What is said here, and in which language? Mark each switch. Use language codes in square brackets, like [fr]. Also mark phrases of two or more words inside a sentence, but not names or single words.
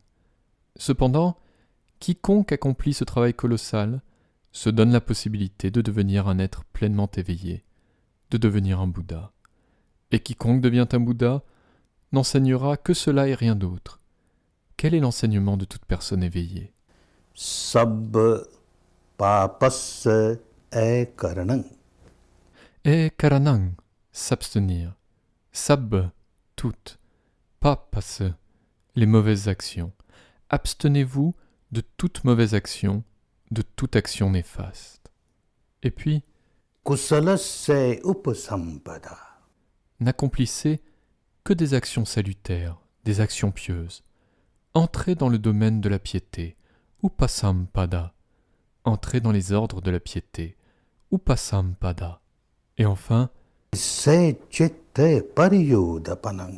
[fr] Cependant, quiconque accomplit ce travail colossal se donne la possibilité de devenir un être pleinement éveillé, de devenir un Bouddha. Et quiconque devient un Bouddha n'enseignera que cela et rien d'autre. Quel est l'enseignement de toute personne éveillée? [pi] Sabba papassa karanam. Karanang, [fr] s'abstenir. Sab, toutes. Papas, les mauvaises actions. Abstenez-vous de toute mauvaise action, de toute action néfaste. Et puis, [pi] Kusalassa upasampada. [fr] n'accomplissez que des actions salutaires, des actions pieuses. Entrez dans le domaine de la piété, upasampada. Entrez dans les ordres de la piété, upasampada. Et enfin, [pi] Sacheta pariyudapanam.